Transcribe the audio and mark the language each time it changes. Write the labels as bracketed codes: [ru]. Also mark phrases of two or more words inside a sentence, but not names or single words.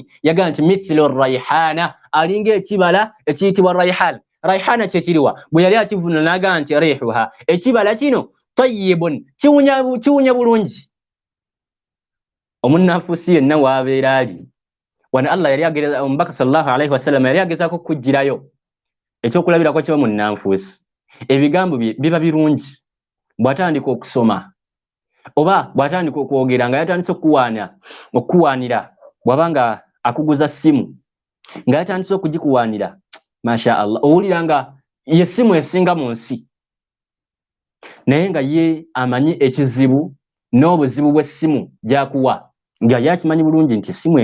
[lg] Yagamba nti [ar] مثل ريحانة [lg] alinga ekibala ekiyitibwa rayhan. Rayhana kye kiriwa bwe yali akivunula naga nti rihuha ekibala kino tayyibun kiwunya bulungi. Omunnanfuusi yenna w'abeera ali wano Allah yali agereza omubaka [ar] صلى الله عليه وسلم [lg] yali agezaako kujjirayo ekyokulabirako ky'omunnanfuusi. Ebigambo bye biba birungi bw'atandika okusoma oba bwatandika okwogera nga yatandise okukuwaanira bwabanga akuguza simu nga yatandise okugikuwaanira [ar] ما شاء الله [lg] owulira nga ye simu esinga mu nsi naye nga ye amanyi ekizibu n'obuzibu bw'essimu gy'akuwa nga yakimanyi bulungi nti essimu